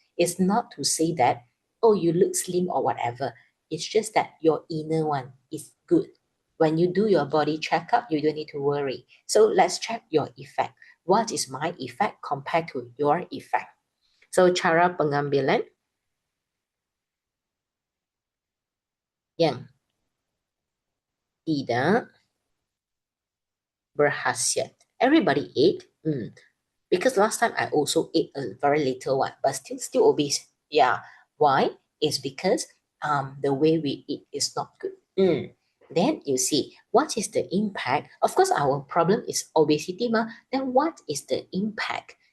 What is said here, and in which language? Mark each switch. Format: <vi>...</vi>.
<en>It's not to say that, oh, you look slim or whatever. It's just that your inner one is good. When you do your body checkup, you don't need to worry. So let's check your effect. What is my effect compared to your effect?</en> <ms>So cara pengambilan yang tidak berhasiat.</ms> <en>Everybody ate. Because last time I also ate a very little one, but still obese. Yeah. Why? It's because the way we eat is not good. Then you see what is the impact. Of course, our problem is obesity, then what is the impact?</en>